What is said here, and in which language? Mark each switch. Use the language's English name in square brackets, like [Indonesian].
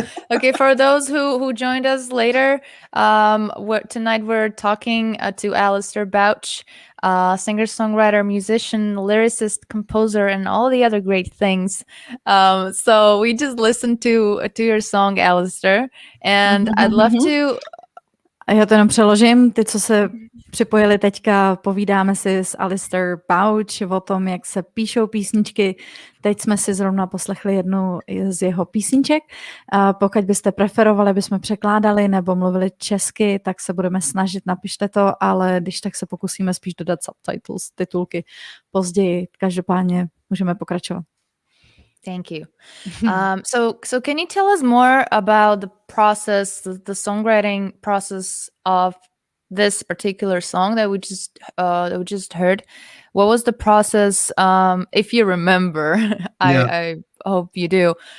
[English] Okay, for those who joined us later, tonight we're talking to Alasdair Bouch, singer, songwriter, musician, lyricist, composer, and all the other great things. So we just listened to your song, Alasdair, and I'd love to. [Czech] A já to jenom přeložím. Ty, co se připojili teďka, povídáme si s Alasdair Bouch o tom, jak se píšou písničky. Teď jsme si zrovna poslechli jednu z jeho písniček. Pokud byste preferovali, abychom překládali nebo mluvili česky, tak se budeme snažit, napište to, ale když tak se pokusíme spíš dodat subtitles, titulky později. Každopádně můžeme pokračovat. [English] Thank you. So can you tell us more about the process, the songwriting process of this particular song that we just heard? What was the process? If you remember, I hope you do.